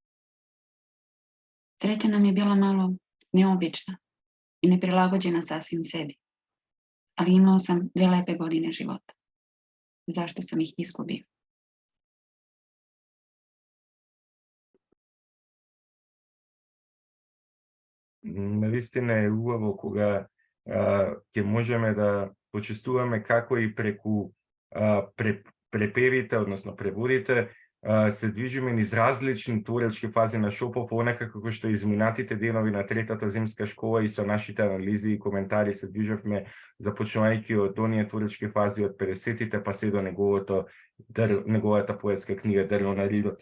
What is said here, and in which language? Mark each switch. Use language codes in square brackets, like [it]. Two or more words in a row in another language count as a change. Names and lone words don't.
[sr] Sreća nam je bila malo neobična i neprilagođena sasvim sebi. Ali imao sam 2 lepe godine života. Zašto sam ih izgubio? [mk] Naistина je ubavo кога ќе можеме да почувствуваме како и преку препевите, односно преводите, се движиме низ различни творечки фази на Шопов, онака како што изминатите денови на третата зимска школа и со нашите анализи и коментари се движевме, започнувајќи од оние творечки фази од 50-тите па се до неговата поетска книга Дрво на ридот.